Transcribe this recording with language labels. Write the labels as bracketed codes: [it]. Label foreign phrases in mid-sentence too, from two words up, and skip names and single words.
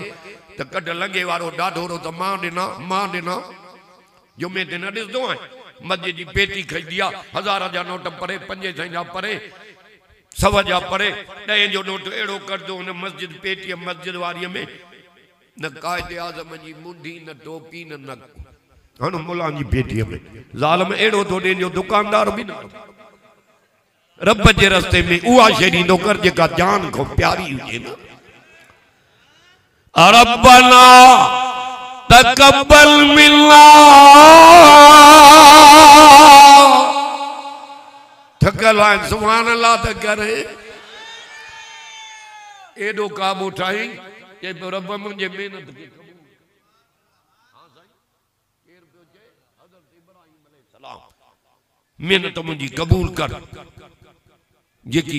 [sd] त कढ लॻे वारो ॾाढो त मां ॾिना जुमे ते न ॾिसंदो आहियां मस्जिद जी पेटी खईंदी आहे 1000 जा नोट परे 500 जा परे 100 जा परे 10 जो नोट अहिड़ो कढंदो हुन मस्जिद पेटीअ मस्जिद वारीअ में न क़ाइद आज़म जी मुंडी न टोपी न नक हाणे मुला जी पेटीअ में ज़ालिम अहिड़ो थो ॾे जो दुकानदार बि न रब जे रस्ते में उहा शइ ॾींदो कर जेका जान खां प्यारी हुजे न [ar] ربنا تقبل منا [sd] थकल आहिनि सुभान अल्लाह त करे एॾो काबू ठाही जे रब मुंहिंजे महिनत खे महिनत मुंहिंजी क़बूल कर जेकी